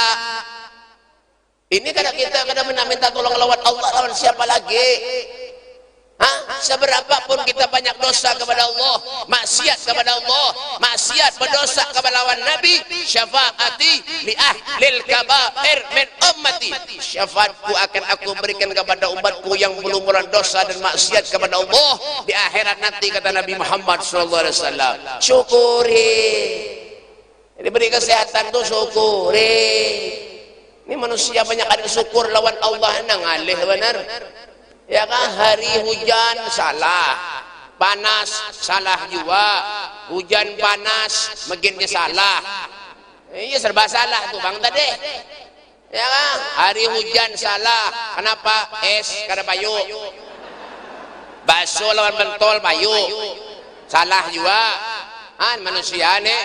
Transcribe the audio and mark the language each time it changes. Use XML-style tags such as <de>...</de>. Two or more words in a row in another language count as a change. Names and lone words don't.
<bjn>Ini kadang kita kadang minta tolong lawan Allah, lawan siapa lagi?</bjn> <id>Seberapapun kita banyak dosa kepada Allah, maksiat kepada Allah, maksiat berdosa kepada lawan Nabi,</id> <ar>شفاعتي لأهل الكبائر من أمتي.</ar> <id>Syafaatku akan aku berikan kepada umatku yang belum berdosa dan maksiat kepada Allah di akhirat nanti kata Nabi Muhammad SAW. Syukuri. Diberi kesehatan tuh syukuri.</id> <bjn>Ini manusia banyak ada syukur lawan Allah nang alih benar. Ya kan hari hujan salah, panas salah juga, hujan panas meginnya salah, iya serba salah tuh bang tadi. Ya kan hari hujan salah, kenapa es kada payu, bakso lawan bentol payu, salah juga, manusia nih.</bjn>